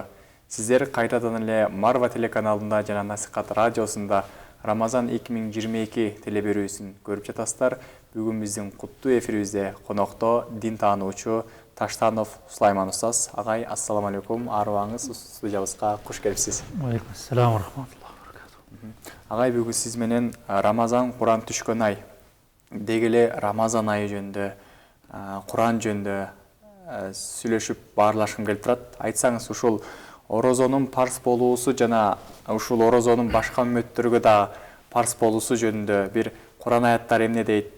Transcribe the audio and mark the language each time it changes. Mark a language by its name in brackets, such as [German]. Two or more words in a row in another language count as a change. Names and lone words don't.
[Kyrgyz] Сиздер кайтадан эле Марва телеканалында жана Насихат радиосунда Рамазан 2022 телеберүүсүн көрүп жатасыздар. Бүгүн биздин куттуу эфирибизде конокто дин таануучу Таштанов Сулайман устаз. Агай, [Arabic] السلام عليكم, [Kyrgyz] арыбаңыз студиябызга куш келипсиз. [Arabic] عليكم السلام ورحمة الله وبركاته. [Kyrgyz] Агай, бүгүн сиз менен Рамазан Куран түшкөн ай, дегеле Рамазан айы жөнүндө, Куран жөнүндө сүйлөшүп баарлашкым келип турат. Айтсаңыз, ушул орозонун парз болуусу жана ушул орозонун башка үммөттөргө да парз болуусу жөнүндө бир Куран аяттары эмне дейт?